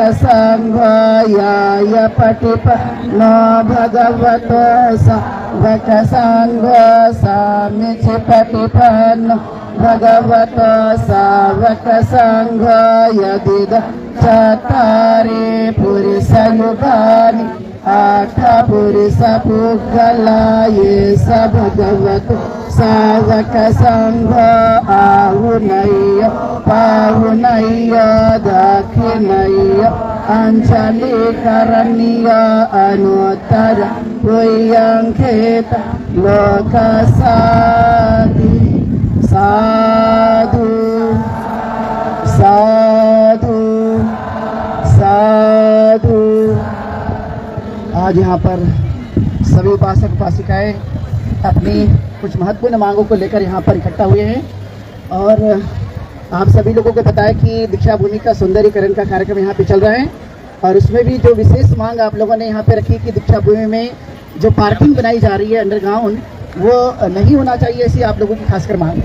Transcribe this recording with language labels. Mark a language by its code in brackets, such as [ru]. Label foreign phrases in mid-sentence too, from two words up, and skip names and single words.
[pi] संघ याय पटिपन्नो भगवत सावक संघ सामिचि पटिपन्नो भगवत सावक संघ यदिद चत्वारि पुरुषयुगानि आठ पुरुष पुगला ये स भगवत सावक संघ आहुनय्य पाहुनय्य दक्षिणय्य anjali karania anuttara puyang kheta lokasati साधु साधु साधु। [hi] आज यहाँ पर सभी उपासक उपासिकाएं अपनी कुछ महत्वपूर्ण मांगों को लेकर यहाँ पर इकट्ठा हुए हैं और आप सभी लोगों को पता है कि दीक्षा भूमि का सौंदर्यीकरण का कार्यक्रम यहाँ पे चल रहा है और उसमें भी जो विशेष मांग आप लोगों ने यहाँ पे रखी कि दीक्षा भूमि में जो पार्किंग बनाई जा रही है अंडरग्राउंड वो नहीं होना चाहिए, ऐसी आप लोगों की खासकर मांग है।